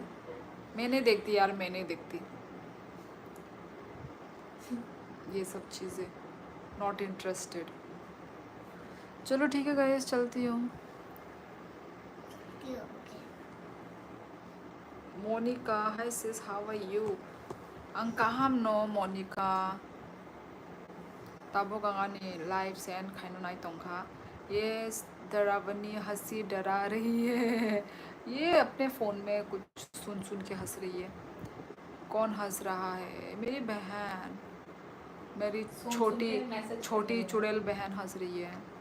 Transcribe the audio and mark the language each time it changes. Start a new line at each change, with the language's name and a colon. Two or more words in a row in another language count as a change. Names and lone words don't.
Hindi: मैं नहीं देखती यार, मैं नहीं देखती ये सब चीज़ें,
English: not interested.
Hindi: चलो ठीक है गाइस, चलती हूँ। क्यों? ओके।
English: मोनिका, hi sis, how are you?
Kok Borok: ang kaham no मोनिका तबो गंगानी
English: live send
Kok Borok: खाइनो नाई तोंखा।
Hindi: यस डरावनी हंसी डरा रही है। ये अपने फ़ोन में कुछ सुन के हंस रही है। कौन हंस रहा है? मेरी बहन, मेरी छोटी चुड़ैल बहन हंस रही है।